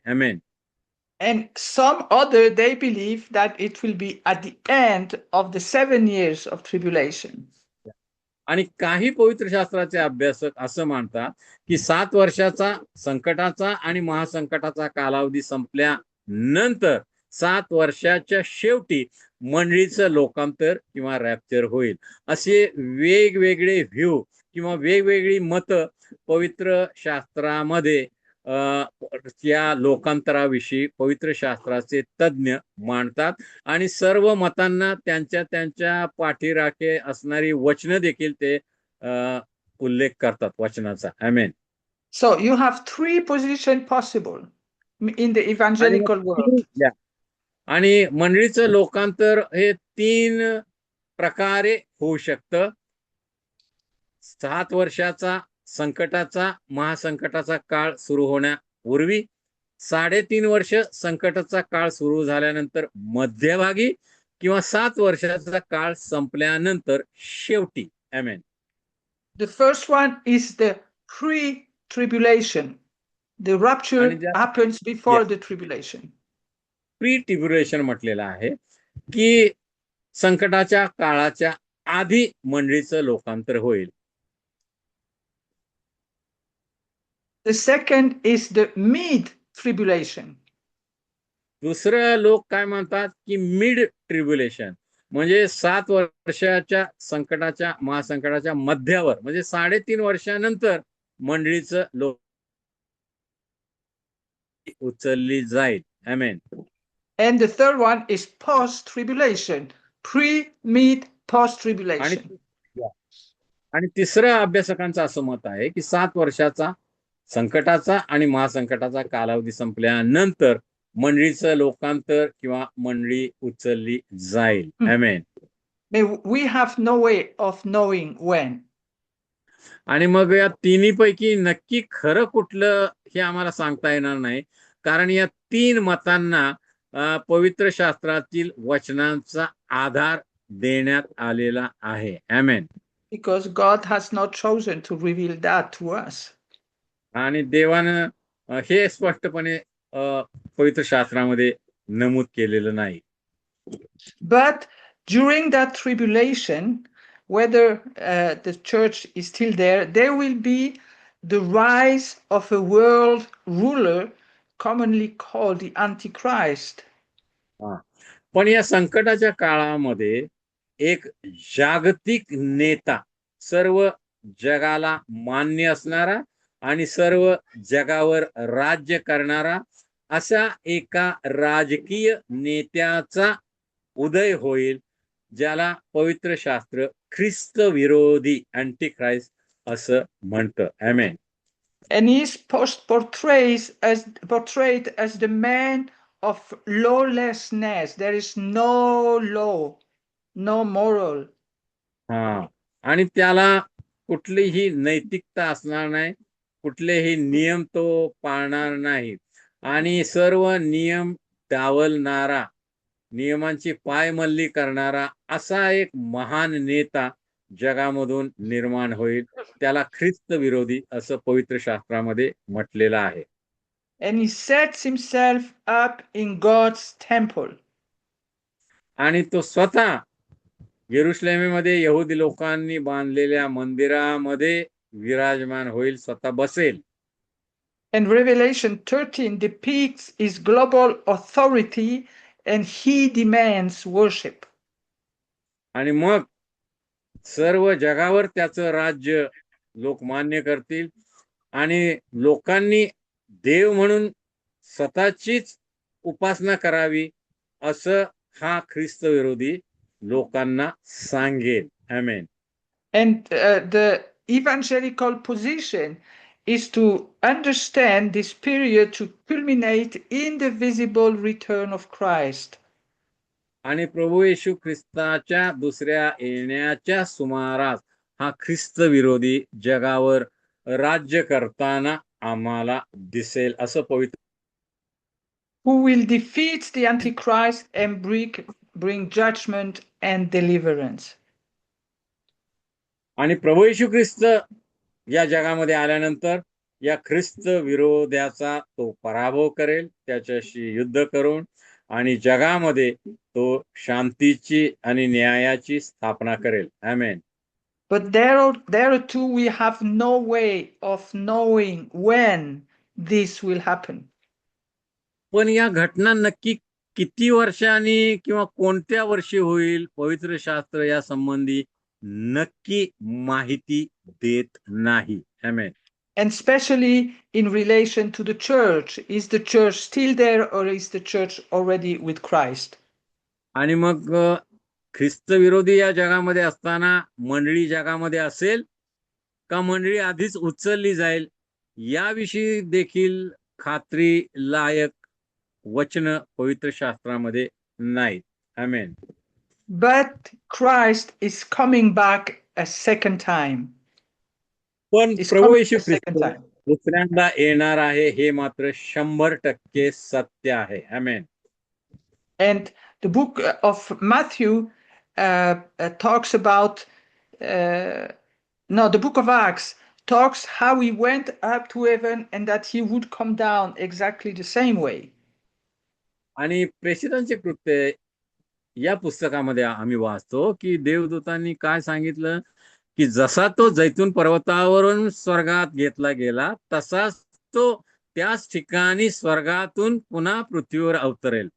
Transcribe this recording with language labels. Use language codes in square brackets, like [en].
[mr] Amen. [en] And some other, they believe that it will be at the end of the 7 years of tribulation. [mr] आणि काही पवित्र शास्त्राचे अभ्यासक असं मानतात की 7 वर्षाचा संकटाचा आणि महासंकटाचा कालावधी संपल्यानंतर 7 वर्षाच्या शेवटी मंडळीचं लोकांतर किंवा रॅप्चर होईल. असे वेगवेगळे व्ह्यू किंवा वेगवेगळी मतं पवित्र शास्त्रामध्ये या लोकांतराविषयी पवित्र शास्त्राचे तज्ज्ञ मांडतात आणि सर्व मतांना त्यांच्या त्यांच्या पाठीराखे असणारी वचनं देखील ते उल्लेख करतात वचनाचा. आमेन. [en] So you have 3 positions possible in the evangelical world. [mr] आणि मंडळीचं लोकांतर हे 3 प्रकारे होऊ शकतं. 7 वर्षाचा संकटाचा महासंकटाचा काळ सुरू होण्यापूर्वी, 3.5 वर्ष संकटाचा काळ सुरू झाल्यानंतर मध्यभागी, किंवा 7 वर्षाचा काळ संपल्यानंतर शेवटी. आमेन. [en] The first one is the pre-tribulation. The rapture happens before the tribulation. [mr] Pre-tribulation म्हटलेलं आहे की संकटाच्या काळाच्या आधी मंडळीचं लोकांतर होईल. [en] The second is the mid-tribulation. [mr] दुसरं लोक काय म्हणतात की मिड ट्रिब्युलेशन म्हणजे 7 वर्षाच्या संकटाच्या महासंकटाच्या मध्यावर म्हणजे 3.5 वर्षानंतर मंडळीचं लोक उचलली जाईल. आमेन. [en] And the third one is post-tribulation. Pre, mid, post-tribulation. [mr] आणि तिसरं अभ्यासकांचं असं मत आहे की 7 वर्षाचा संकटाचा आणि महासंकटाचा कालावधी संपल्यानंतर मंडळीचं लोकांतर किंवा मंडळी उचलली जाईल. आमेन. [en] We have no way of knowing when. [mr] आणि मग या तिन्हीपैकी नक्की खरं कुठलं हे आम्हाला सांगता येणार नाही, कारण या 3 मतांना पवित्र शास्त्रातील वचनांचा आधार देण्यात आलेला आहे. आमेन. [en] Because God has not chosen to reveal that to us. [mr] आणि देवानं हे स्पष्टपणे पवित्र शास्त्रामध्ये नमूद केलेलं नाही. [en] But during that tribulation, whether the church is still there, there will be the rise of a world ruler commonly called the Antichrist. [mr] पण या संकटाच्या काळामध्ये एक जागतिक नेता, सर्व जगाला मान्य असणारा आणि सर्व जगावर राज्य करणारा अशा एका राजकीय नेत्याचा उदय होईल, ज्याला पवित्र शास्त्र ख्रिस्त विरोधी अँटिख्राइस्ट असं म्हणतं. आमेन. [en] And he is portrayed as the man of lawlessness. There is no law, no moral. [mr] आणि त्याला कुठलीही नैतिकता असणार नाही, कुठलेही नियम तो पाळणार नाही आणि सर्व नियम डावलणारा, नियमांची पायमल्ली करणारा असा एक महान नेता जगामधून निर्माण होईल. त्याला ख्रिस्त विरोधी असं पवित्र शास्त्रामध्ये म्हटलेलं आहे. [en] And he sets himself up in God's temple. [mr] आणि तो स्वतः येरुशलेमेमध्ये यहुदी लोकांनी बांधलेल्या मंदिरामध्ये विराजमान होईल, स्वतः बसेल. [en] And Revelation 13 depicts his global authority and he demands worship. [mr] आणि मग सर्व जगावर त्याचं राज्य लोक मान्य करतील आणि लोकांनी देव म्हणून स्वतःचीच उपासना करावी असं हा ख्रिस्त विरोधी लोकांना सांगेल. आमेन. [en] And the evangelical position is to understand this period to culminate in the visible return of Christ. [mr] आणि प्रभू येशू ख्रिस्ताच्या दुसऱ्या येण्याच्या सुमारास हा ख्रिस्त विरोधी जगावर राज्य करताना आम्हाला दिसेल असं पवित्र [en] Who will defeat the Antichrist and bring judgment and deliverance. [mr] आणि प्रभू येशू ख्रिस्त या जगामध्ये आल्यानंतर या ख्रिस्त विरोधाचा तो पराभव करेल, त्याच्याशी युद्ध करून आणि जगामध्ये तो शांतीची आणि न्यायाची स्थापना करेल. आमेन. [en] But there too we have no way of knowing when this will happen. [mr] पण या घटना नक्की किती वर्षांनी किंवा कोणत्या वर्षी होईल, पवित्र शास्त्र या संबंधी नक्की माहिती देत नाही. आमेन. [en] And especially in relation to the church. Is the church still there or is the church already with Christ? [mr] आणि मग ख्रिस्त विरोधी या जगामध्ये असताना मंडळी जगामध्ये असेल का मंडळी आधीच उचलली जाईल याविषयी देखील खात्री लायक वचन पवित्र शास्त्रामध्ये नाहीत. आमेन. [en] But Christ is coming back a second time. [mr] पण [en] Is [mr] Prabhu [en] coming [mr] Yeshu [en] a second [mr] Christ [en] time. [mr] दुसऱ्यांदा येणार आहे हे मात्र 100% सत्य आहे. आमेन. [en] And the book of Matthew talks about, the book of Acts talks how he went up to heaven and that he would come down exactly the same way. [mr] आणि प्रेषितांचे कृत्य या पुस्तकामध्ये आम्ही वाचतो की देवदूतांनी काय सांगितलं की जसा तो जैतून पर्वतावरून स्वर्गात घेतला गेला तसाच तो त्याच ठिकाणी स्वर्गातून पुन्हा पृथ्वीवर अवतरेल.